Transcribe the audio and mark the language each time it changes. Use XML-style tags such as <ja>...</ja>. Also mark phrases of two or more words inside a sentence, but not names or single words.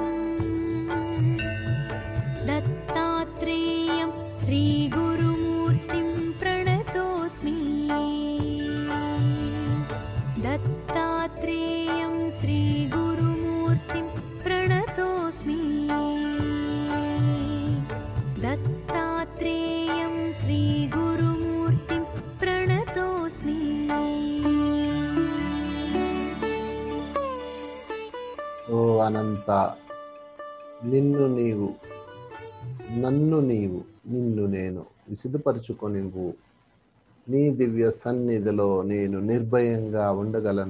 <sa>दत्तात्रेयं श्रीगुरुमूर्तिं प्रणतोऽस्मि दत्तात्रेयं श्रीगुरुमूर्तिं प्रणतोऽस्मि दत्तात्रेयं श्रीगुरुमूर्तिं प्रणतोऽस्मि</sa> <te>ఓ అనంత, నిన్ను నీవు, నన్ను నీవు, నిన్ను నేను విశుద్ధపరచుకొనివ్వు. నీ దివ్య సన్నిధిలో నేను నిర్భయంగా ఉండగలను.</te>